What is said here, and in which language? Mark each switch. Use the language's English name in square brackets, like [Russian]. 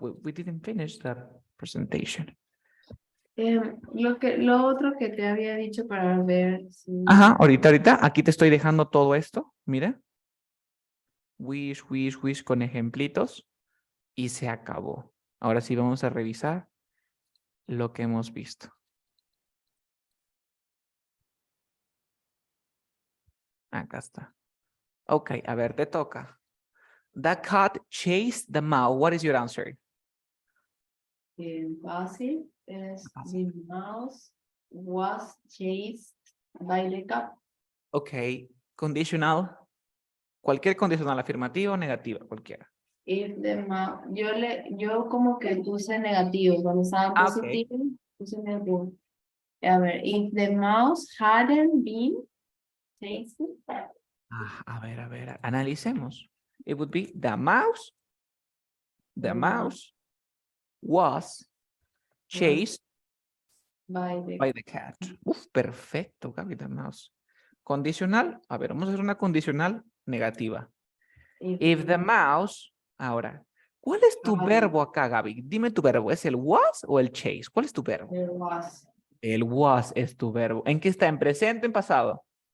[English] We didn't finish the presentation. [Spanish] Lo otro que te había dicho para ver si... Ajá, ahorita, aquí te estoy dejando todo esto. Mira. Wish con ejemplitos. Y se acabó. Ahora sí vamos a revisar lo que hemos visto. Acá está. Ok, a ver, te toca. [English] The cat chased the mouse. What is your answer? [Spanish] Passive es [English] Passive. the mouse was chased by the cat. Ok, conditional. [Spanish] Cualquier condicional, afirmativa o negativa, cualquiera. [English] If the mouse, [Spanish] yo como que puse negativo, cuando estaba Ah, ok. positivo, puse negativo. A ver, [English] if the mouse hadn't been chased, [Spanish] A ver, analicemos. [English] It would be the mouse was chased by the by the cat. [Spanish] Uf, perfecto, [English] Gaby, the mouse. [Spanish] Condicional, a ver, vamos a hacer una condicional negativa. [English] If the mouse, [Spanish] ahora, ¿cuál es tu verbo acá, Gaby? Dime tu verbo, ¿es el was o el chase? ¿Cuál es tu verbo? [English] there was [Spanish] El was es tu verbo. ¿En qué está? ¿En presente o en pasado?